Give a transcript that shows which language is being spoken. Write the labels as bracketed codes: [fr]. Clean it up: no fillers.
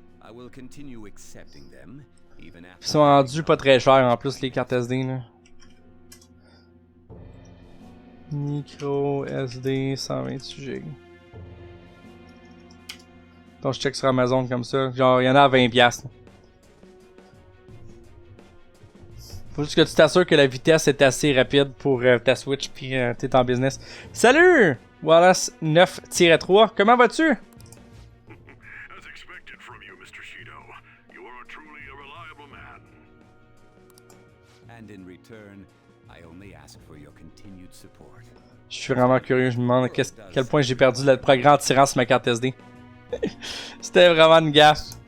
[en] I will continue accepting them, even after... [fr] Ils sont rendus pas très chers en plus les cartes SD là. Micro SD 128 Go. Donc je check sur Amazon comme ça. Genre il y en a à 20$. Faut juste que tu t'assures que la vitesse est assez rapide pour ta Switch puis t'es en business. Salut! Wallace 9-3, comment vas-tu? [en] As expected from you, Mr. Shido. You are truly a reliable man. And in return, I only ask for your continued support. [fr] Je suis vraiment curieux, je me demande à quel point j'ai perdu le progrès en tirant sur ma carte SD. C'était vraiment une gaffe.